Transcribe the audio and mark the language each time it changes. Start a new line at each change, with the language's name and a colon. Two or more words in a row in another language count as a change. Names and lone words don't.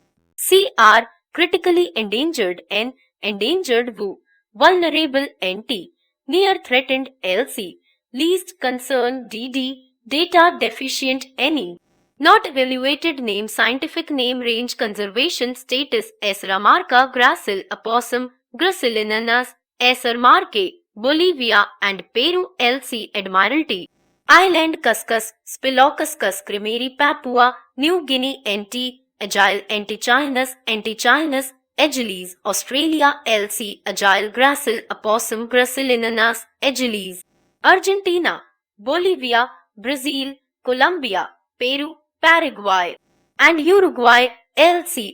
English: CR critically endangered N, endangered WO, vulnerable NT, near threatened LC, least concern DD, data deficient NE, not evaluated name, scientific name, range, conservation status S. ramarca, gracile opossum, Gracillinanas, S. ramarcae, Bolivia and Peru, LC. Admiralty Island cuscus, Spilocuscus crimeri, Papua New Guinea, NT, agile Antichinus, agilis, Australia, LC. agile gracile opossum, Gracillinanas agilis, Argentina, Bolivia, Brazil, Colombia, Peru, Paraguay, and Uruguay, LC.